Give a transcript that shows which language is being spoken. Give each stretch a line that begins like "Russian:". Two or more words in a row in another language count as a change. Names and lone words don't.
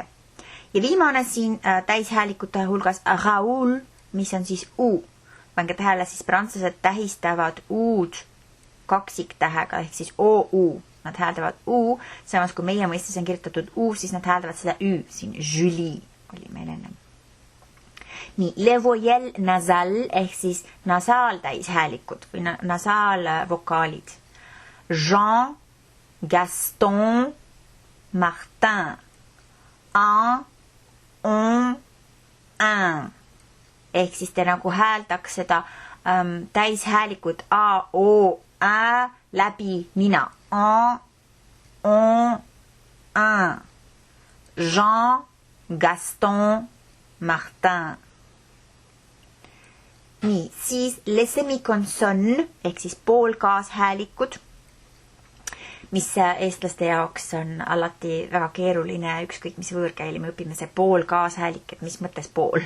Estonian: Ja viimane siin täishäälikute hulgas Raoul, mis on siis U. Pange tähele, siis prantslased tähistavad U-d kaksiktähega, ehk siis O-U. Nad hääldavad U, samas kui meie mõistes on kirjutatud U, siis nad hääldavad seda Ü. Siin Julie oli meil ennem. Nii,
French: le voyelle nasal,
Estonian: ehk siis nasaaltäishäälikud või nasaalvokaalid.
French: Jean, Gaston, Martin. A, on, un.
Estonian: Ehk siis te nagu hääldaks seda täishäälikud A, O, Ä läbi nina.
French: A, on, un. Jean, Gaston, Martin.
Estonian: Nii, siis
French: les semiconsonnes
Estonian: ehk siis poolkaashäälikud, mis eestlaste jaoks on alati väga keeruline, ükskõik mis võõrkeeli me õpime, see pool kaashäälik, et mis mõttes pool.